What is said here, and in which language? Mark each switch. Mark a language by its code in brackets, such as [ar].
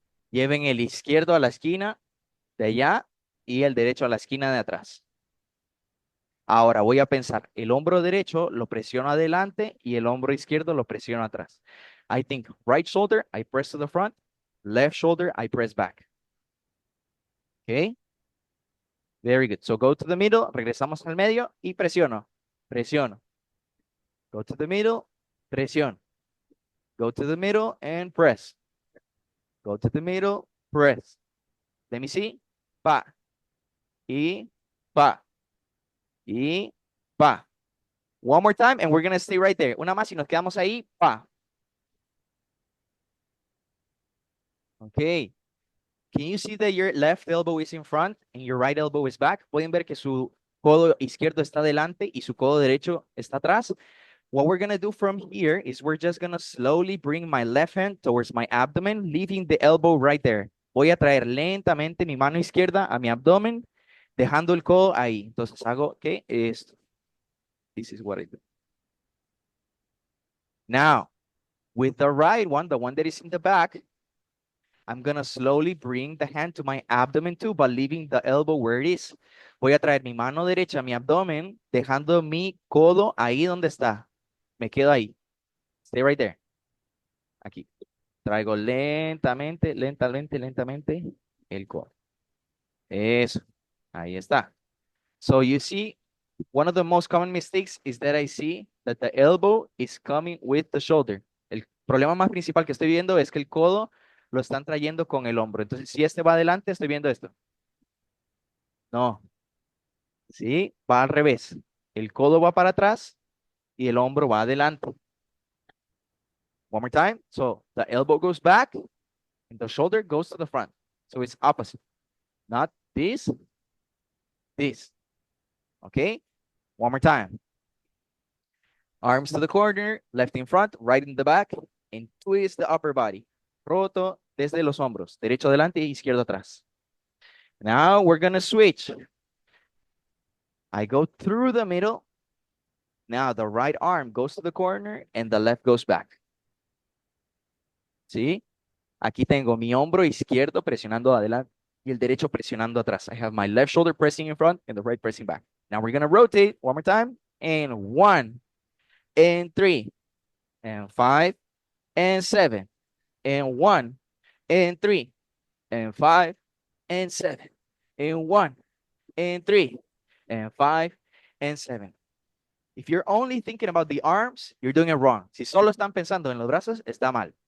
[es] Lleven el izquierdo a la esquina de allá y el derecho a la esquina de atrás. Ahora voy a pensar, el hombro derecho lo presiono adelante y el hombro izquierdo lo presiono atrás. [en] I think right shoulder, I press to the front. Left shoulder, I press back. Okay. Very good. So go to the middle, [es] regresamos al medio y presiono. Presiono. [en] Go to the middle, presión. Go to the middle and press. Go to the middle, press. Let me see. Pa. [es] Y pa. Y pa. [en] One more time and we're going to stay right there. [es] Una más y nos quedamos ahí. Pa. [en] Okay. Can you see that your left elbow is in front and your right elbow is back? [es] Pueden ver que su codo izquierdo está delante y su codo derecho está atrás. [en] What we're going to do from here is we're just going to slowly bring my left hand towards my abdomen, leaving the elbow right there. [es] Voy a traer lentamente mi mano izquierda a mi abdomen, dejando el codo ahí. Entonces hago que esto. [en] This is what I do. Now, with the right one, the one that is in the back, I'm going to slowly bring the hand to my abdomen too, but leaving the elbow where it is. [es] Voy a traer mi mano derecha a mi abdomen, dejando mi codo ahí donde está. Me quedo ahí. [en] Stay right there. [es] Aquí. Traigo lentamente, lentamente el codo. Eso. Ahí está. [en] So you see, one of the most common mistakes is that I see that the elbow is coming with the shoulder. [es] El problema más principal que estoy viendo es que el codo lo están trayendo con el hombro. Entonces, si este va adelante, estoy viendo esto. No. Sí, va al revés. El codo va para atrás y el hombro va adelante. [en] One more time. So the elbow goes back and the shoulder goes to the front. So it's opposite. Not this, this. Okay? One more time. Arms to the corner, left in front, right in the back, and twist the upper body. [es] Roto desde los hombros, derecho adelante y izquierdo atrás. [en] Now we're gonna switch. I go through the middle. Now the right arm goes to the corner and the left goes back. [es] ¿Sí? Aquí tengo mi hombro izquierdo presionando adelante y el derecho presionando atrás. [en] I have my left shoulder pressing in front and the right pressing back. Now we're gonna rotate one more time. And 1, and 3, and 5, and 7, and 1, and 3, and 5, and 7, and 1, and 3, and 5, and 7. If you're only thinking about the arms, you're doing it wrong. [es] Si solo están pensando en los brazos, está mal.